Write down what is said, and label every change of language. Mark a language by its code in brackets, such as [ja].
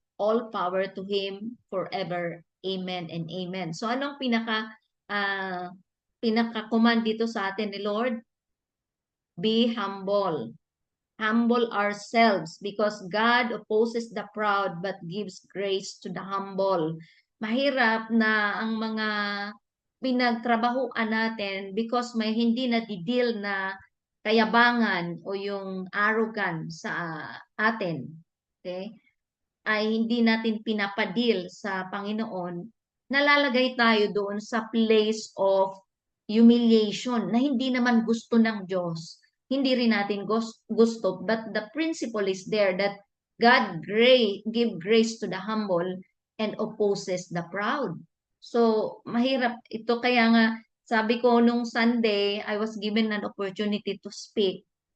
[en] All power to Him forever. Amen and amen. [tl] So anong uh, pinaka-command dito sa atin ni Lord? [en] Be humble. Humble ourselves because God opposes the proud but gives grace to the humble. [tl] Mahirap na ang mga pinagtrabahuan natin because may hindi na-deal na kayabangan o yung arrogance sa atin. Okay? Ay hindi natin pinapadil sa Panginoon, nalalagay tayo doon sa place of humiliation na hindi naman gusto ng Diyos. Hindi rin natin gusto, [en] but the principle is there that God give grace to the humble and opposes the proud. [tl] So, mahirap ito. Kaya nga, sabi ko nung Sunday, [en] I was given an opportunity to speak.